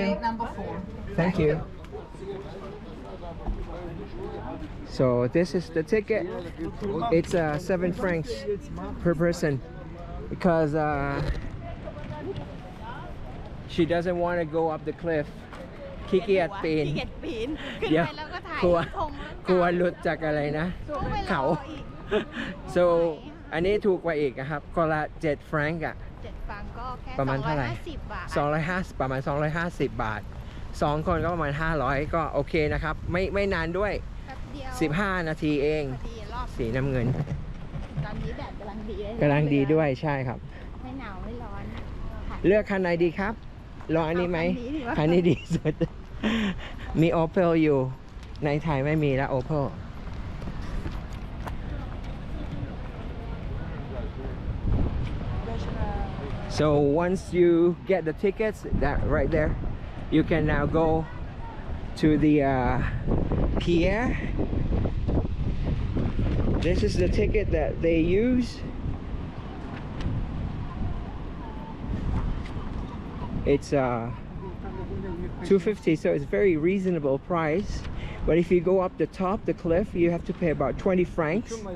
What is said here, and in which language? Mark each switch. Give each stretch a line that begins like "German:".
English: Gate number 4. Thank you. So this is the ticket. It's 7 francs per person because she doesn't want to go up the cliff.
Thai: ขี้เกียจปีน เดี๋ยวกลัวหลุดจากอะไรนะเขา so อันนี้ถูกกว่าอีกครับก็ละ7 ฟรังก์อะ ประมาณเท่าไหร่250ประมาณ250 บาท2 คนก็ประมาณ500ก็โอเคนะครับไม่นานด้วย15 นาทีเองสีน้ำเงิน ตอนนี้แดดกำลังดีด้วยใช่ครับไม่หนาวไม่ร้อนเลือกคันไหนดีครับลองอันนี้ไหมคันนี้ดีสุดมี Opel อยู่ในไทยไม่มีแล้ว Opel
English: so once you get the tickets that right there you can now go to the pier. This is the ticket that they use. It's $2.50, so it's very reasonable price. But if you go up the top, the cliff, you have to pay about 20 francs.